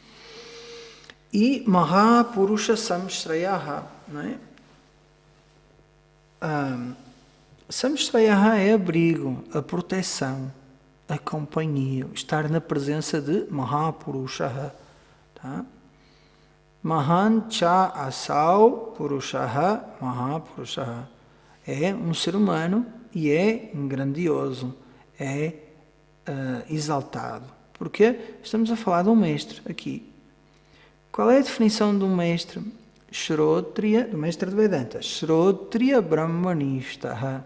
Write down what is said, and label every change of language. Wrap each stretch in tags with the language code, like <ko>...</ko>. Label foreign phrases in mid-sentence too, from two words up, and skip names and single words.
<pt>E</pt> <sa>महापुरुष संश्रयह,</sa> <pt>não é? Samshrayaha é abrigo, a proteção, a companhia, estar na presença de Mahapurusha, tá?</pt> <sa>महान् च असौ पुरुषह महापुरुष.</sa> <pt>É um ser humano e é grandioso, é exaltado. Porque estamos a falar de um mestre aqui. Qual é a definição de um mestre? Shrotriya, do mestre de Vedanta.</pt> <sa>श्रोत्रिय ब्रह्मनिष्ठ.</sa>